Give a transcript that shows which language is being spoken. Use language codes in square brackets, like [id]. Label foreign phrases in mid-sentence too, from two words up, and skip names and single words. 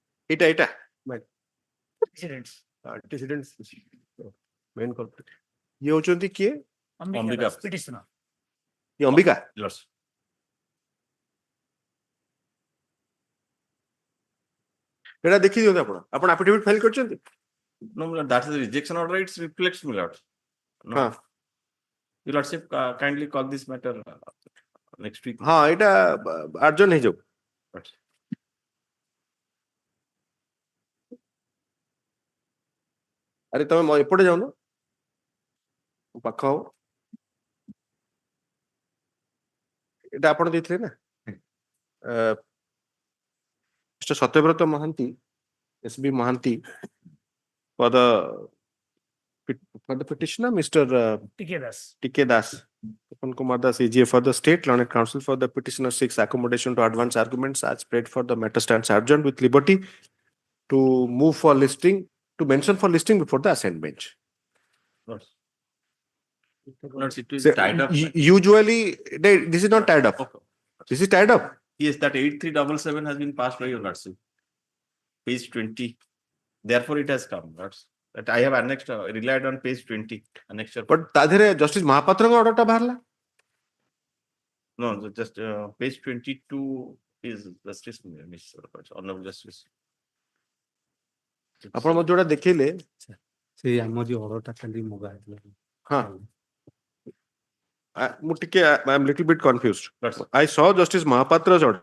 [or] এটা [en] Antecedents. Main culprit. [or] ଇଏ ହଉଛନ୍ତି କିଏ? Ambika. ଇଏ ଅମ୍ବିକା? [en] Yes. [or] ଏଇଟା ଦେଖି ଦିଅନ୍ତୁ ଆପଣ ଆଫିଡେଭିଟ୍ ଫାଇଲ୍ କରିଛନ୍ତି? [en] No, my lord, that is the rejection order. It reflects, my lord. No. [or] ହଁ [en] Your lordship, kindly call this matter next week. [or] ହଁ ଏଇଟା ଆର୍ଜନ ହେଇଯାଉ। But ଆରେ ତମେ ଏପଟେ ଯାଉନ, ପାଖ ହବ। এটা ଆପଣ ଦେଇଥିଲେ ନା? [en] Mr. Satyavrata Mohanty, SB Mohanty, for the petitioner, Mr. T.K. Das, Upon Kumar Das, AGA for the State Learned Counsel for the petitioner seeks accommodation to advance arguments as spread for the matter stands adjourned with liberty to move for listing, to mention for listing before the assigned bench. Lords, it is So, tied up. usually, this is not tied up. Okay. This is tied up. Yes, that 8377 has been passed by your lordship. Page 20. Therefore, it has come. Lords. That I have annexed, relied on page 20. Annexure. [or] But ତା ଦେହରେ ଜଷ୍ଟିସ ମହାପାତ୍ରଙ୍କ ଅର୍ଡରଟା ବାହାରିଲା। [en] No, just page 22 is Justice, Honorable Justice. [or] ଆପଣ ମୋତେ ଯୋଉଟା ଦେଖେଇଲେ, ସେଇ ଆମର ଯୋଉ ଅର୍ଡରଟା ଖାଲି ମଗା ହେଇଥିଲା। ହଁ ମୁଁ ଟିକେ [en] I am little bit confused. Lords. I saw Justice Mahapatra's order.